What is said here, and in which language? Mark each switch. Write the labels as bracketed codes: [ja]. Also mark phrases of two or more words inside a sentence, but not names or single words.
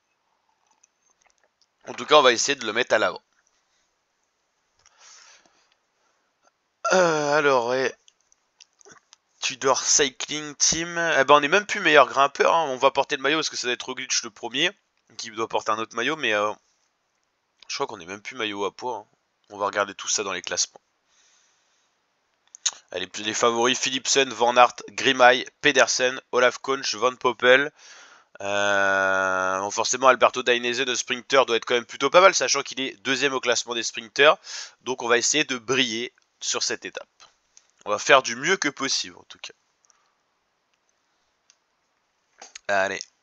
[fr] En tout cas, on va essayer de le mettre à l'avant. Alors, Tudor Cycling Team. Eh ben, on est même plus meilleur grimpeur. Hein. On va porter le maillot parce que ça va être Roglic le premier qui doit porter un autre maillot. Mais je crois qu'on est même plus maillot à poids. Hein. On va regarder tout ça dans les classements. Allez, les favoris Philipsen, Van Aert, Grimay, Pedersen, Olaf Koch, Van Poppel. Bon, forcément, Alberto Dainese de sprinter doit être quand même plutôt pas mal, sachant qu'il est deuxième au classement des sprinters. Donc on va essayer de briller sur cette étape. On va faire du mieux que possible en tout cas. Allez.